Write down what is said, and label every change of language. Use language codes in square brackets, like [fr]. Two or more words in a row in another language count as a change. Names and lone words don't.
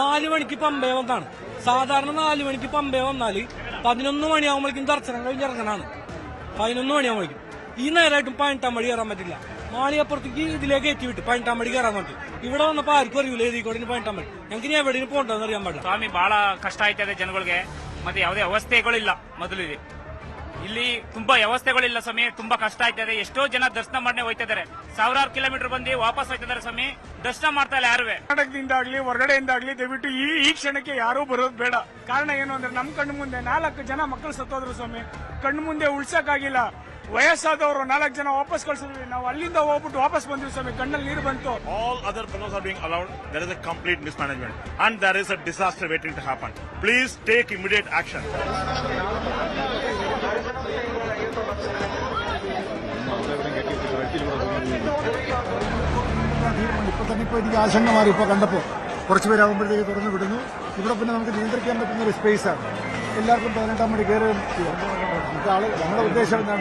[ml] 4 മണിക്ക് പമ്പയെ വന്നാണ്. സാധാരണ 4 മണിക്ക് പമ്പയെ വന്നാൽ 11 മണിയാകുമ്പോഴേക്കും ദർശനം കഴിഞ്ഞ് ഇറങ്ങാനാണ്. 11 മണിയാകുമ്പോഴേക്കും ഈ നേരമായിട്ടും 18 മണി കയറാൻ പറ്റില്ല. മാളിയപ്പുറത്തേക്ക് ഇതിലേക്ക് എത്തിവിട്ട് 18 മണി കയറാൻ പറ്റും. ഇവിടെ വന്നപ്പോൾ ആർക്കും അറിയില്ല ഏതിക്കോടെ 18 മണി. ഞങ്ങൾക്ക് ഇനി എവിടെയും പോകണ്ടെന്ന് അറിയാൻ പാടില്ല. [kn] ಸ್ವಾಮಿ ಬಹಳ ಕಷ್ಟ ಆಯ್ತದೆ ಜನಗಳಿಗೆ. ಮತ್ತೆ ಯಾವುದೇ ವ್ಯವಸ್ಥೆಗಳಿಲ್ಲ. ಮೊದಲು ಇಲ್ಲಿ ತುಂಬಾ ವ್ಯವಸ್ಥೆಗಳಿಲ್ಲ ಸ್ವಾಮಿ. ತುಂಬಾ ಕಷ್ಟ ಆಯ್ತದೆ. ಎಷ್ಟೋ ಜನ ದರ್ಶನ ಮಾಡನೆ ಹೋಯ್ತಿದ್ದಾರೆ. ಸಾವಿರಾರು ಕಿಲೋಮೀಟರ್ ಬಂದು ವಾಪಸ್ ಹೋಯ್ತಿದ್ದಾರೆ ಸ್ವಾಮಿ. ದರ್ಶನ ಮಾಡ್ತಾ ಇಲ್ಲ ಯಾರುವೆ. ಕರ್ನಾಟಕದಿಂದಾಗ್ಲಿ ಹೊರಗಡೆಯಿಂದಾಗ್ಲಿ ದಯವಿಟ್ಟು ಈ ಕ್ಷಣಕ್ಕೆ ಯಾರೂ ಬರೋದು ಬೇಡ. ಕಾರಣ ಏನು ಅಂದ್ರೆ ನಮ್ಮ ಕಣ್ಣು ಮುಂದೆ 4 ಜನ ಮಕ್ಕಳು ಸತ್ತೋದ್ರು ಸ್ವಾಮಿ. ಕಣ್ಣು ಮುಂದೆ ಉಳ್ಸಕ್ಕಾಗಿಲ್ಲ. ವಯಸ್ಸಾದವರು 4 ಜನ ವಾಪಸ್ ಕಳ್ಸಿದ್ವಿ. ನಾವು ಅಲ್ಲಿಂದ ಹೋಗ್ಬಿಟ್ಟು ವಾಪಸ್ ಬಂದ್ವಿ ಸ್ವಾಮಿ. ಕಣ್ಣಲ್ಲಿ ನೀರು ಬಂತು. [en] All other fellows are being allowed. There is a complete mismanagement and there is a disaster waiting to happen. Please take immediate action. [ml] ഇപ്പൊ തന്നെ എനിക്ക് ആശങ്ക മാറി. ഇപ്പോൾ കണ്ടപ്പോൾ കുറച്ച് പേരാകുമ്പോഴത്തേക്ക് തുറന്നു വിടുന്നു. ഇവിടെ പിന്നെ നമുക്ക് നിയന്ത്രിക്കാൻ പറ്റുന്ന ഒരു സ്പേസാണ്. എല്ലാവർക്കും 18 മണി കയറുകയും ചെയ്യും. നമ്മുടെ ഉദ്ദേശം എന്താണ്?